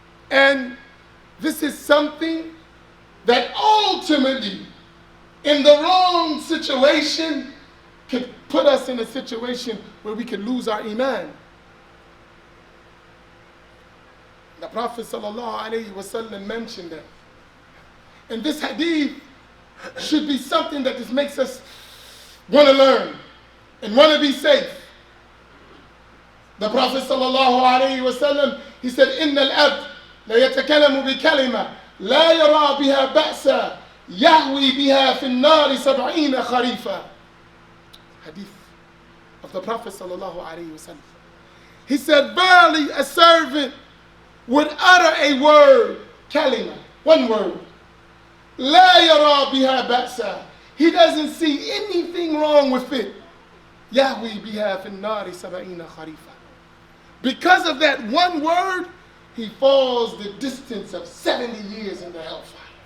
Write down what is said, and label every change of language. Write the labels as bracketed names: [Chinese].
[English] And this is something that ultimately, in the wrong situation, could put us in a situation where we could lose our iman. The Prophet ﷺ mentioned that. And this hadith should be something that just makes us want to learn and want to be safe. The Prophet ﷺ, he said, [Arabic] إِنَّ الْأَبْدَ لَيَتَكَلَمُ بِكَلِمَةٍ لَا يَرَى بِهَا بَأْسًا يَهْوِي بِهَا فِي النَّارِ 70 خَرِيفًا. [English] Hadith of the Prophet ﷺ. He said, verily a servant would utter a word, kalima, one word. [Arabic] La yara biha ba'sa. [English] He doesn't see anything wrong with it. [Arabic] Yahwi biha fin nari 70 kharifa. [English] Because of that one word, he falls the distance of 70 years in the hellfire.